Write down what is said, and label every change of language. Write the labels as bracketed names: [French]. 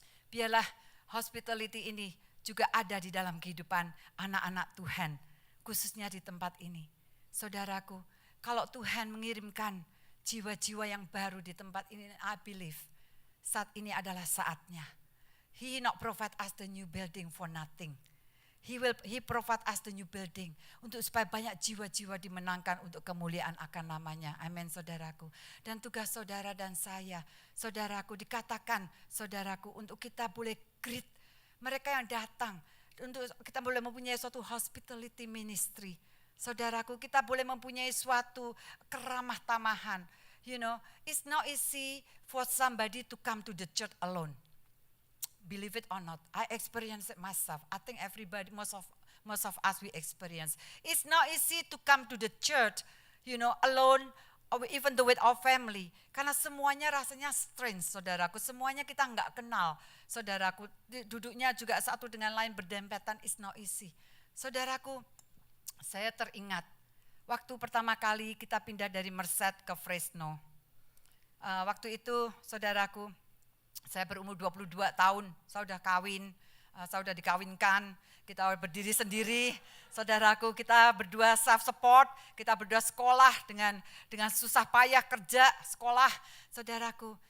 [Indonesian] Biarlah hospitality ini juga ada di dalam kehidupan anak-anak Tuhan, khususnya di tempat ini. Saudaraku, kalau Tuhan mengirimkan jiwa-jiwa yang baru di tempat ini, [English] I believe [Indonesian] saat ini adalah saatnya. [English] He not provide us the new building for nothing. He provide us the new building [Indonesian] untuk supaya banyak jiwa-jiwa dimenangkan untuk kemuliaan akan namanya. Amin, saudaraku. Dan tugas saudara dan saya, saudaraku, dikatakan saudaraku untuk kita boleh greet mereka yang datang, untuk kita boleh mempunyai suatu hospitality ministry. Saudaraku, kita boleh mempunyai suatu keramah tamahan. [English] It's not easy for somebody to come to the church alone. Believe it or not, I experienced it myself. I think everybody, most of us, we experience. It's not easy to come to the church, alone, or even with our family. [Indonesian] Karena semuanya rasanya strange, saudaraku. Semuanya kita enggak kenal, saudaraku. Duduknya juga satu dengan lain berdempetan, [English] it's not easy. [Indonesian] Saudaraku, saya teringat waktu pertama kali kita pindah dari Merced ke Fresno. Waktu itu saudaraku, saya berumur 22 tahun, saya sudah kawin, saya sudah dikawinkan, kita berdiri sendiri, saudaraku, kita berdua self support, kita berdua sekolah dengan susah payah kerja, sekolah, saudaraku.